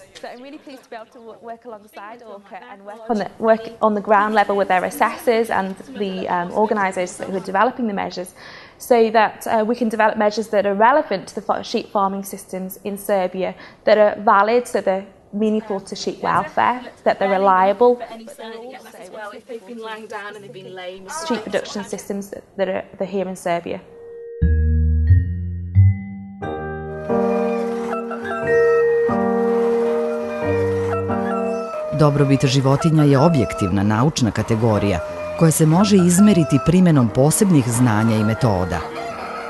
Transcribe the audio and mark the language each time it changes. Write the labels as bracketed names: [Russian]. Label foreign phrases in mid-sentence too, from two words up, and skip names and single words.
[English] So I'm really pleased to be able to work alongside Orca and work on the ground level with their assessors and the organisers who are developing the measures, so that we can develop measures that are relevant to the sheep farming systems in Serbia, that are valid, so they're meaningful to sheep welfare, that they're reliable. Sheep production systems that are here in Serbia. [Serbian] Dobrobit životinja je objektivna naučna kategorija koja se može izmeriti primenom posebnih znanja i metoda.